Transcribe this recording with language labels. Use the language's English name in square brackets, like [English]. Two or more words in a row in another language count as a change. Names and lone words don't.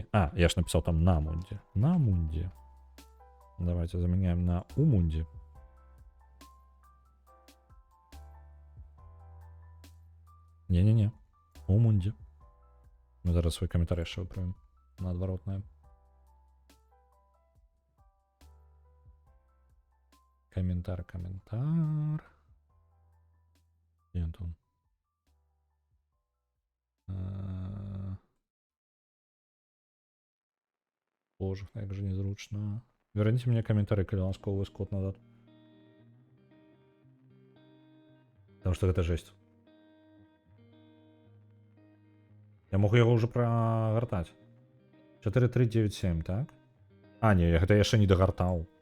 [Belarusian] Я ж напісаў там на Mundi. На Mundi. [Russian] Давайте заменяем на у Mundi. [Belarusian] Не-не-не. У Mundi. Мы зараз свой каментар яшчэ выправім на адваротнае. [Russian] Комментар. Где он? Боже, как же незручно. Верните мне комментарий, [Belarusian] калі ласка, у вас код назад. [Russian] Потому что это жесть. Я могу его уже прогортать. 4397, так? [Belarusian] Не, гэта я яшчэ не дагартаў.